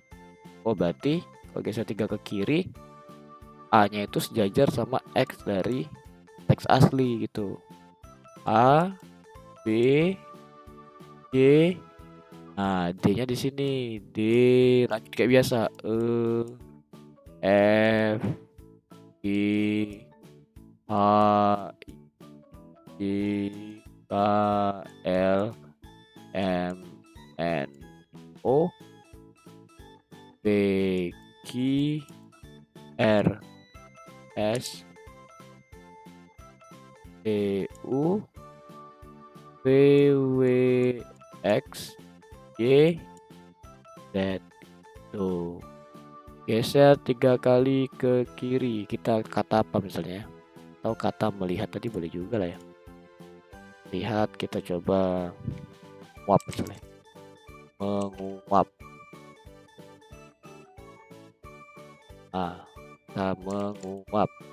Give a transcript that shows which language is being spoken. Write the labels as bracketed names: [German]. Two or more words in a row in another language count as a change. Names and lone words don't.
[Indonesian] Oh, berarti kalau geser 3 ke kiri, A-nya itu sejajar sama X dari teks asli gitu. A, B, C. Nah, D-nya di sini. D, lanjut kayak biasa. F, G, H, I, K, L, M, N, O, P, Q, R, S, T, U, V, W, X, Y, Z. Tuh. Geser 3 kali ke kiri. Kita kata apa misalnya? Atau kata melihat tadi boleh juga lah ya. Lihat, kita coba menguap misalnya. Menguap. Nah, kita menguap.